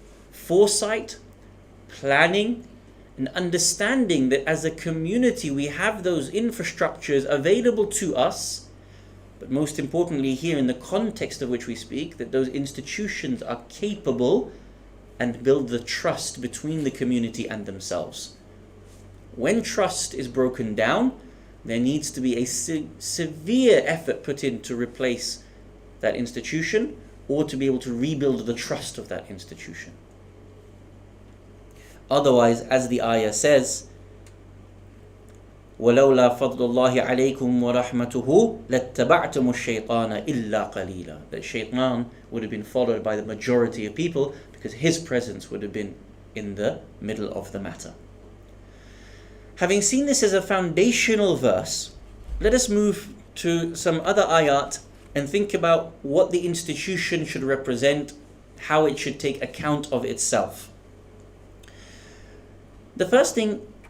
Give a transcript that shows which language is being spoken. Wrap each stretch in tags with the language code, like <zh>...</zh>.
<en>Foresight, planning, and understanding that as a community we have those infrastructures available to us, but most importantly here in the context of which we speak, that those institutions are capable and build the trust between the community and themselves. When trust is broken down, there needs to be a severe effort put in to replace that institution or to be able to rebuild the trust of that institution. Otherwise, as the ayah says,</en> <ar>وَلَوْلَا فَضْلُ اللَّهِ عَلَيْكُمْ وَرَحْمَتُهُ لَاتَّبَعْتُمُ الشَّيْطَانَ إِلَّا قَلِيلًا.</ar> <en>That shaitan would have been followed by the majority of people because his presence would have been in the middle of the matter. Having seen this as a foundational verse, let us move to some other ayat and think about what the institution should represent, how it should take account of itself. The first thing</en>